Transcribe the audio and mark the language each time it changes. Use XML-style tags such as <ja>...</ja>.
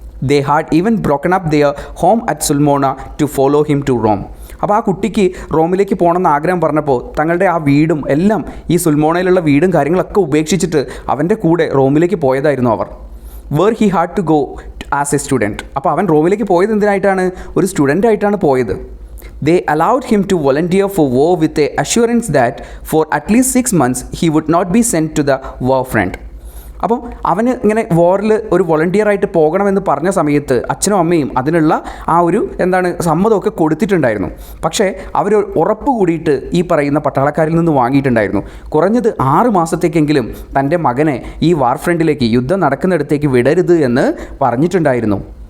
<en>They had even broken up their home at Sulmona to follow him to Rome.</en> <ml>അപ്പോൾ ആ കുട്ടിക്ക് റോമിലേക്ക് പോകണമെന്ന് ആഗ്രഹം പറഞ്ഞപ്പോൾ തങ്ങളുടെ ആ വീടും എല്ലാം, ഈ സുൽമോണയിലുള്ള വീടും കാര്യങ്ങളൊക്കെ ഉപേക്ഷിച്ചിട്ട് അവൻ്റെ കൂടെ റോമിലേക്ക് പോയതായിരുന്നു അവർ.</ml> <en>Where he had to go as a student.</en> <ml>അപ്പോൾ അവൻ റോമിലേക്ക് പോയത് എന്തിനായിട്ടാണ്? ഒരു സ്റ്റുഡൻ്റ് ആയിട്ടാണ് പോയത്.</ml> <en>They allowed him to volunteer for war with a assurance that for at least 6 months he would not be sent to the war front.</en> <ml>അപ്പം അവന് ഇങ്ങനെ വാറിൽ ഒരു വോളണ്ടിയറായിട്ട് പോകണമെന്ന് പറഞ്ഞ സമയത്ത് അച്ഛനും അമ്മയും അതിനുള്ള ആ ഒരു സമ്മതമൊക്കെ കൊടുത്തിട്ടുണ്ടായിരുന്നു. പക്ഷേ അവർ ഉറപ്പ് കൂടിയിട്ട് ഈ പറയുന്ന പട്ടാളക്കാരിൽ നിന്ന് വാങ്ങിയിട്ടുണ്ടായിരുന്നു. കുറഞ്ഞത് 6 മാസത്തേക്കെങ്കിലും തൻ്റെ മകനെ ഈ വാർ ഫ്രണ്ടിലേക്ക്, യുദ്ധം നടക്കുന്നിടത്തേക്ക് വിടരുത് എന്ന് പറഞ്ഞിട്ടുണ്ടായിരുന്നു.</ml>